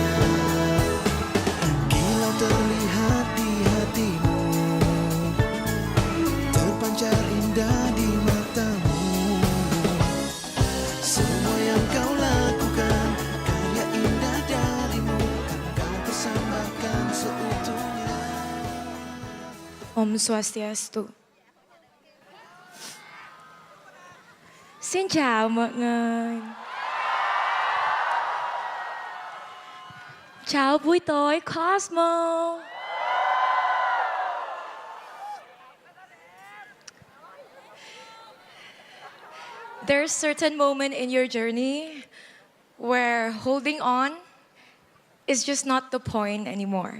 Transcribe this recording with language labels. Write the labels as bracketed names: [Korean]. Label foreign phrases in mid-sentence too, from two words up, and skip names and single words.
[Indonesian] Kilau terlihat di hatimu, terpancar indah di matamu. Semua yang kau lakukan, karya indah darimu, kan kau persembahkan seutuhnya. [Balinese] Om Swastiastu. [Vietnamese] Xin chào mọi người. Chào buổi tối Cosmo. [English] There's a certain moment in your journey where holding on is just not the point anymore.